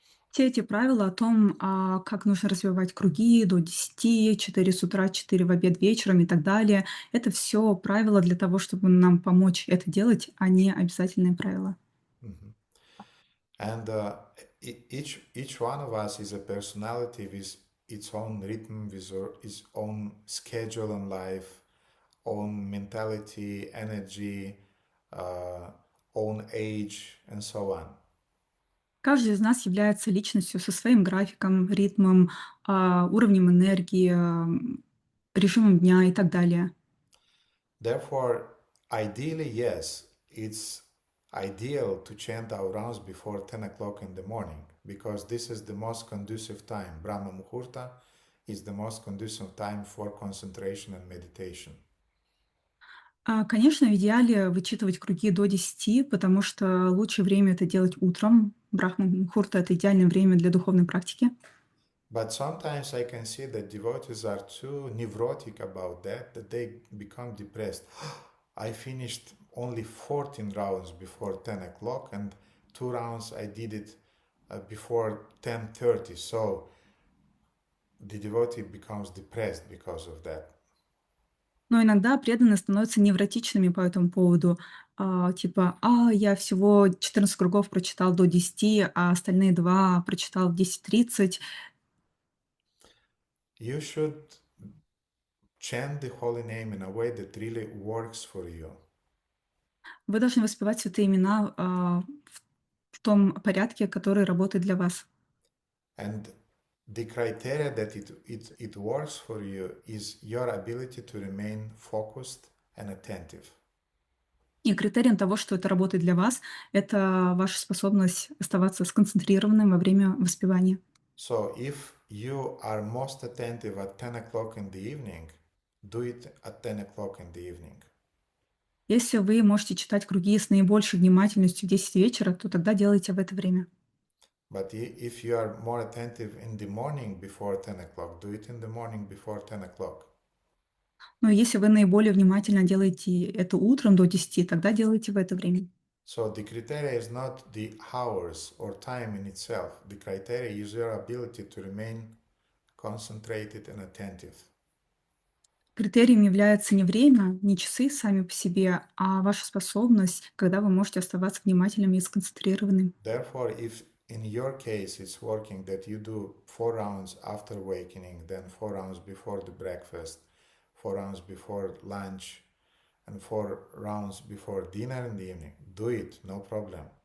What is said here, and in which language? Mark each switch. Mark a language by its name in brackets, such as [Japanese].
[Russian] Все эти правила о том, как нужно развивать круги до 10, 4 с утра, 4 в обед вечером и так далее, это все правила для того, чтобы нам помочь это делать, а не обязательные правила. [English] And each one of us is a personality with its own rhythm, with its own schedule in life, own mentality, energy, own age, and so on. [Russian] Каждый из нас является личностью со своим графиком, ритмом, уровнем энергии, режимом дня и так далее. [English] Therefore, ideally, yes, it's ideal to chant our rounds before 10 o'clock in the morning, because this is the most conducive time. Brahma Muhurta is the most conducive time for concentration and meditation. [Russian] Конечно, в идеале вычитывать круги до 10, потому что лучшее время это делать утром. Брахма-мухурта — это идеальное время для духовной практики. [English] But sometimes I can see that devotees are too neurotic about that they become depressed. I finished only 14 rounds before 10 o'clock and 2 rounds I did it before 10:30. So the devotee becomes depressed because of that. [Russian] Но иногда преданные становятся невротичными по этому поводу. Типа, я всего 14 кругов прочитал до 10, а остальные 2 прочитал в 10:30. [English] You should chant the holy name in a way that really works for you. [Russian] Вы должны воспевать святые имена в том порядке, который работает для вас. [English] And the criteria that it works for you is your ability to remain focused and attentive. [Russian] И критерием того, что это работает для вас, это ваша способность оставаться сконцентрированным во время воспевания. [English] So if you are most attentive at 10 o'clock in the evening, do it at 10 o'clock in the evening. [Russian] Если вы можете читать круги с наибольшей внимательностью в 10 вечера, то тогда делайте в это время. [English] But if you are more attentive in the morning before 10 o'clock, do it in the morning before 10 o'clock. [Russian] Но если вы наиболее внимательно делаете это утром до 10, тогда делайте в это время. [English] So the criteria is not the hours or time in itself. The criteria is your ability to remain concentrated and attentive. [Russian] Критерием является не время, не часы сами по себе, а ваша способность, когда вы можете оставаться внимательным и сконцентрированным. [English] Therefore, if in your case it's working that you do 4 rounds after awakening, then 4 rounds before the breakfast, 4 rounds before lunch, and 4 rounds before dinner in the evening, do it, no problem.